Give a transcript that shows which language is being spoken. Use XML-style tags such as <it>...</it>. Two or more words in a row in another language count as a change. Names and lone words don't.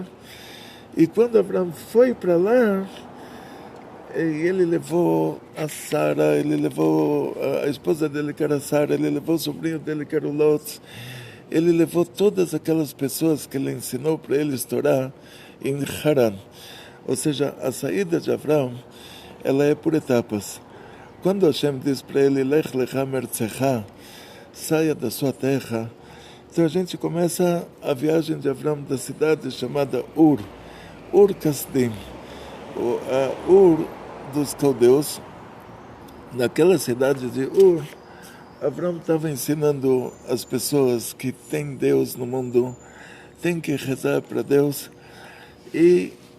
<pt>E quando Abraão foi para lá, ele levou a Sara, ele levou a esposa dele que era Sara, ele levou o sobrinho dele que era o Lot, ele levou todas aquelas pessoas que ele ensinou para eles Torá em Haran. Ou seja, a saída de Abraão, ela é por etapas. Quando Hashem diz para ele,</pt> <he>לך לך מארצך,</he> <pt>saia da sua terra, então a gente começa a viagem de Abraão da cidade chamada Ur Kasdim, Ur dos caldeus. Naquela cidade de Ur, Abraão estava ensinando as pessoas que tem Deus no mundo, tem que rezar para Deus, e</pt>